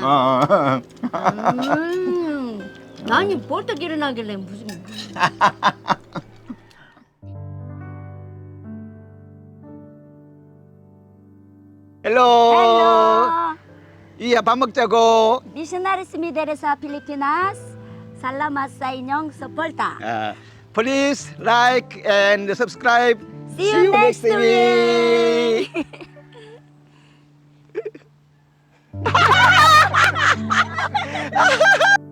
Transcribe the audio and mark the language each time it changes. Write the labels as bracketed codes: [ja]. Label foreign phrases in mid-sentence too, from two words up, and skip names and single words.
[ko] 아니 벌떡 일어나길래 무슨. [en] 헬로. Hello, [ko] 이야 밥 먹자고. [tl] missionaries Mideres sa Pilipinas. Salamat sa inyong suporta. [en] Please like and subscribe. See you next week. week.